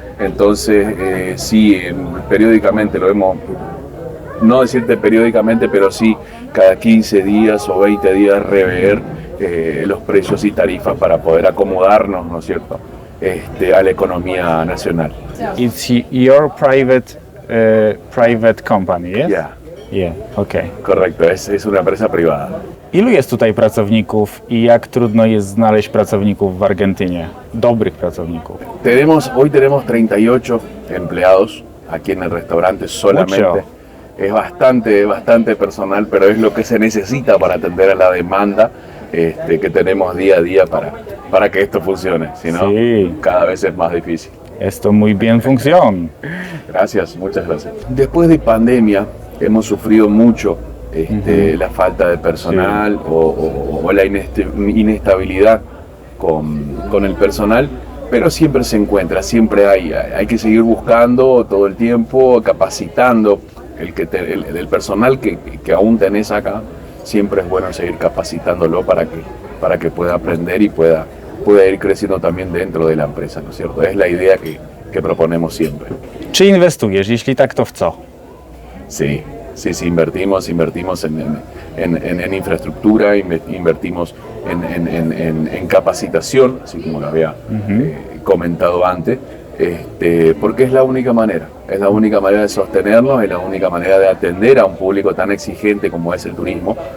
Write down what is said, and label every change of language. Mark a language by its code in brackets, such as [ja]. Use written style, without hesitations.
[es] Entonces, sí, periódicamente lo hemos, no decirte periódicamente, pero sí cada 15 días o 20 días rever los precios y tarifas para poder acomodarnos, ¿no es cierto?, a la economía nacional. [en] It's your private company, yes? [es] Ya, [en] Yeah, okay. [es] correcto, es una empresa privada. [pl] Ilu jest tutaj pracowników i jak trudno jest znaleźć pracowników w Argentynie? Dobrych pracowników. [es] Hoy tenemos 38 empleados aquí en el restaurante solamente. Mucho. Es bastante personal, pero es lo que se necesita para atender a la demanda que tenemos día a día para que esto funcione. Si no, Sí. cada vez es más difícil. Esto muy bien funciona. Gracias, muchas gracias. Después de pandemia hemos sufrido mucho la falta de personal o la inestabilidad con el personal, pero siempre se encuentra, siempre hay que seguir buscando todo el tiempo, capacitando el personal que aún tenés acá. Siempre es bueno seguir capacitándolo para que pueda aprender y pueda ir creciendo también dentro de la empresa, ¿no es cierto? Es la idea que proponemos siempre. [pl] Czy inwestujesz? Jeśli tak, to w co? [es] Sí, sí, invertimos en infraestructura, invertimos en capacitación, así como lo había comentado antes, porque es la única manera de sostenernos, es la única manera de atender a un público tan exigente como es el turismo.